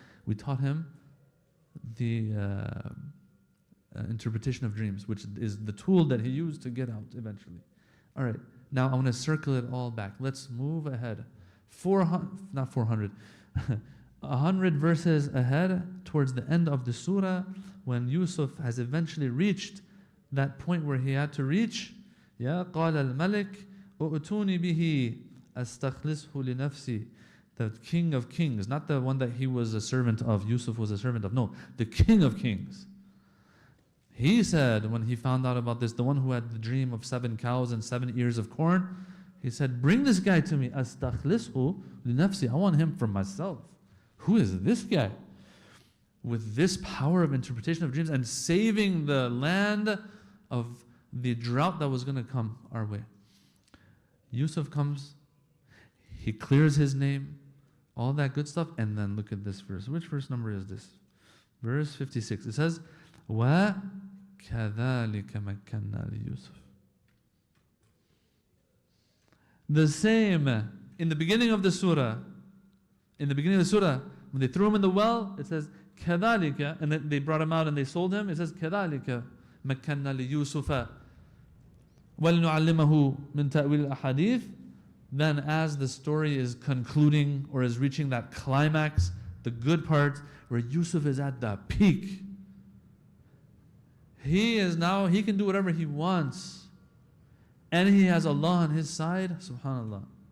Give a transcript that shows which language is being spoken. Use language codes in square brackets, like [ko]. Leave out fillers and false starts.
[en] We taught him the interpretation of dreams, which is the tool that he used to get out eventually. All right, Now I want to circle it all back. Let's move ahead. 400, not 400, 100 verses ahead towards the end of the surah, when Yusuf has eventually reached that point where he had to reach. [ar] Ya قال الملك ائتوني به أستخلصه لنفسي. [en] The King of Kings, not the one that he was a servant of, Yusuf was a servant of. No, the King of Kings. He said when he found out about this, the one who had the dream of 7 cows and 7 ears of corn, he said, bring this guy to me. [ar] أستخلصه لنفسي. [en] I want him for myself. Who is this guy? With this power of interpretation of dreams and saving the land of the drought that was going to come our way. Yusuf comes, he clears his name, all that good stuff, and then look at this verse. Which verse number is this? Verse 56. It says, [ar] وَكَذَلِكَ مَكَّنَّا لِيُوسُفَ. [en] The same, in the beginning of the surah, when they threw him in the well, it says, كَذَلِكَ, and then they brought him out and they sold him. It says, [ar] كَذَلِكَ مَكَّنَّا لِيُوسُفَ وَلِنُعَلِّمَهُ مِنْ تَأْوِيلِ الْأَحَادِيثِ. [en] Then as the story is concluding or is reaching that climax, the good part, where Yusuf is at the peak, he can do whatever he wants. And he has Allah on his side, subhanAllah.